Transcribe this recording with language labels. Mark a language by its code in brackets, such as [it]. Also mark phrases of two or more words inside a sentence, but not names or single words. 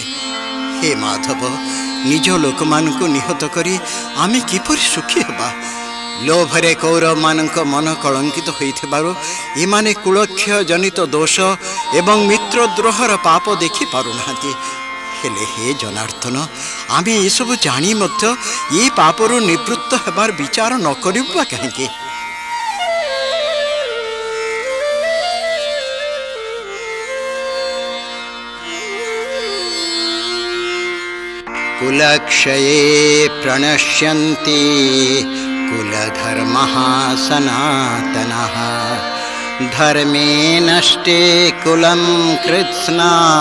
[or] ହେ ମାଧବ, ନିଜ ଲୋକ ମାନଙ୍କୁ ନିହତ କରି ଆମେ କିପରି ସୁଖୀ ହେବା? ଲୋଭରେ କୌରବ ମାନଙ୍କ ମନ କଳଙ୍କିତ ହୋଇଥିବାରୁ ଏମାନେ କୁଳକ୍ଷୟ ଜନିତ ଦୋଷ ଏବଂ ମିତ୍ରଦ୍ରୋହର ପାପ ଦେଖି ପାରୁନାହାନ୍ତି। ହେଲେ ହେ ଜନାର୍ଦ୍ଦନ, ଆମେ ଏ ସବୁ ଜାଣି ମଧ୍ୟ ଏ ପାପରୁ ନିବୃତ୍ତ ହେବାର ବିଚାର ନ କରିବା କାହିଁକି? [sa] कुलक्षये प्रणश्यन्ति कुलधर्मः सनातनः धर्मे नष्टे कुलं कृत्स्ना